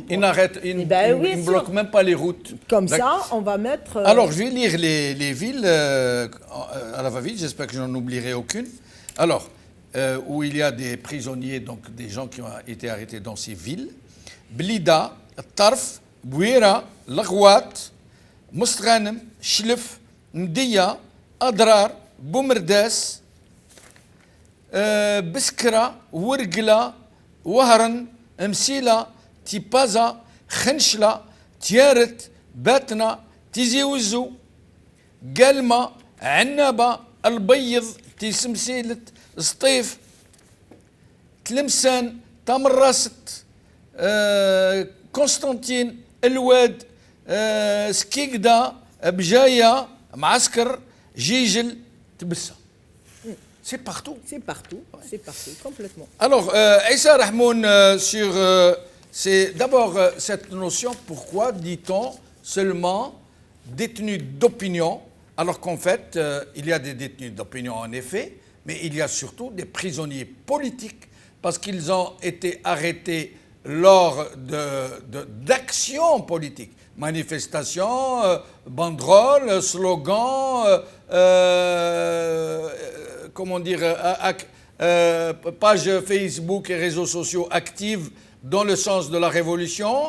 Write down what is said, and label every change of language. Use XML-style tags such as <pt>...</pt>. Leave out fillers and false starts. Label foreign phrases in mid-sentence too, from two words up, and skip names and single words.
<fr>Ils ne bloquent même pas les routes. Comme ça, on va mettre... Alors, je vais lire les villes à la va-vite. J'espère que je n'en oublierai aucune. Alors... où il y a des prisonniers, donc des gens qui ont été arrêtés dans ces villes. Blida, Tarf, Bouira, Laghouat, Mostghanem, Chlef, Mdia, Adrar, Boumerdas, Biskra, Wurgla, Wahran, Msila, Tipaza, Khenchla, Tiaret, Batna, Tizi Ouzou, Galma, Annaba, Al-Bayyid, Tismsilet, سطيف تلمسان تمرست قسطنطين الواد سكيكدا بجاية معسكر جيجل تبسة. C'est partout. C'est partout, c'est partout, complètement. Alors, Issa Rahmoun, c'est d'abord cette notion, pourquoi dit-on seulement détenu d'opinion Alors qu'en fait, il y a des détenus d'opinion en effet, mais il y a surtout des prisonniers politiques parce qu'ils ont été arrêtés lors d'actions politiques, manifestations, banderoles, slogans, comment dire, pages Facebook et réseaux sociaux actives dans le sens de la révolution.</fr>